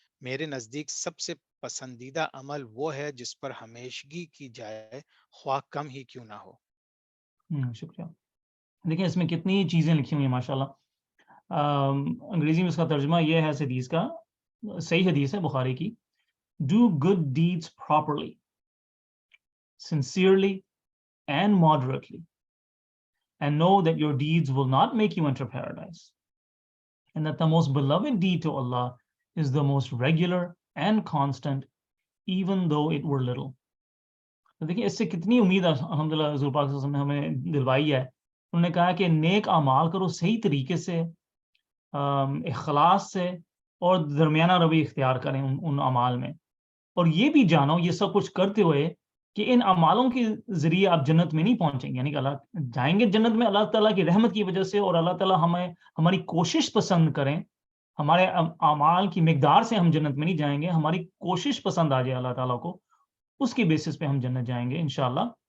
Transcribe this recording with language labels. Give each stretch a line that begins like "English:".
Urdu: میرے نزدیک سب سے پسندیدہ عمل وہ ہے جس پر ہمیشگی کی جائے, خواہ کم ہی کیوں نہ ہو. شکریہ. دیکھیں اس میں کتنی چیزیں لکھی ہوئی ہیں ماشاء اللہ. انگریزی میں اس کا ترجمہ یہ ہے اس حدیث کا, صحیح حدیث ہے بخاری کی.
English: Do good deeds properly, sincerely and moderately, and know that your deeds will not make you enter paradise, and that the most beloved deed to Allah is the most regular and constant, even though it were little.
Urdu: تو دیکھیں اس سے کتنی امید الحمدللہ حضور پاک صلی اللہ علیہ وسلم نے ہمیں دلوائی ہے. انہوں نے کہا کہ نیک اعمال کرو صحیح طریقے سے, اخلاص سے, اور درمیانہ روی اختیار کریں ان اعمال میں. اور یہ بھی جانو یہ سب کچھ کرتے ہوئے کہ ان اعمالوں کے ذریعے آپ جنت میں نہیں پہنچیں گے, یعنی کہ اللہ جائیں گے جنت میں اللہ تعالیٰ کی رحمت کی وجہ سے, اور اللہ تعالیٰ ہمیں ہماری کوشش پسند کریں, ہمارے اعمال کی مقدار سے ہم جنت میں نہیں جائیں گے, ہماری کوشش پسند آ جائے اللہ تعالیٰ کو, اس کی بیسس پہ ہم جنت جائیں گے انشاءاللہ.